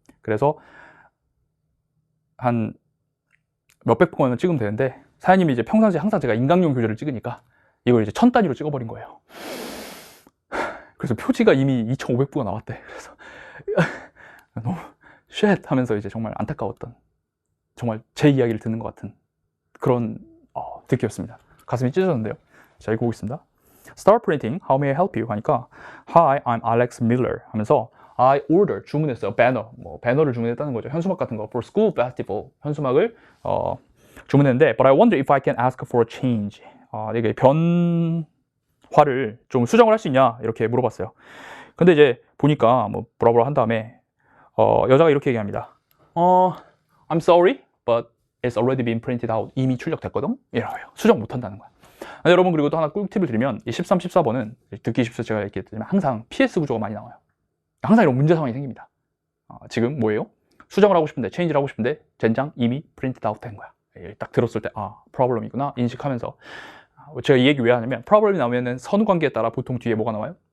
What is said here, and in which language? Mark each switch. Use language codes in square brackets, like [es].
[ko] 그래서 한 몇백 번을 찍으면 되는데 사장님이 이제 평상시에 항상 제가 인강용 교재를 찍으니까 이걸 이제 1000단위로 찍어버린 거예요. 그래서 표지가 이미 2500부가 나왔대. 그래서 너무 쉣 하면서 이제 정말 안타까웠던 정말 제 이야기를 듣는 것 같은 그런 듣기였습니다. 가슴이 찢어졌는데요. 자, 읽어보겠습니다. [en] Start printing, how may I help you? [ko] 하니까 [en] Hi, I'm Alex Miller [ko] 하면서 [en] I order, [ko] 주문했어요. 배너, 배너를 주문했다는 거죠. 현수막 같은 거. [en] For school festival, [ko] 현수막을 주문했는데 [en] But I wonder if I can ask for a change. [ko] 이게 변화를 좀 수정을 할 수 있냐 이렇게 물어봤어요. 근데 이제 보니까 뭐라 한 다음에 여자가 이렇게 얘기합니다. [en] I'm sorry, but it's already been printed out. [ko] 이미 출력됐거든? 이래요. 수정 못한다는 거야. 여러분 그리고 또 하나 꿀팁을 드리면 이 13, 14번은 듣기 쉽서 제가 얘기했지만 항상 PS 구조가 많이 나와요. 항상 이런 문제 상황이 생깁니다. 지금 뭐예요? 수정을 하고 싶은데, 체인지를 하고 싶은데 젠장 이미 프린트 아웃 된 거야. 딱 들었을 때 problem이구나 인식하면서 제가 이 얘기 왜 하냐면 problem이 나오면은 선후 관계에 따라 보통 뒤에 뭐가 나와요?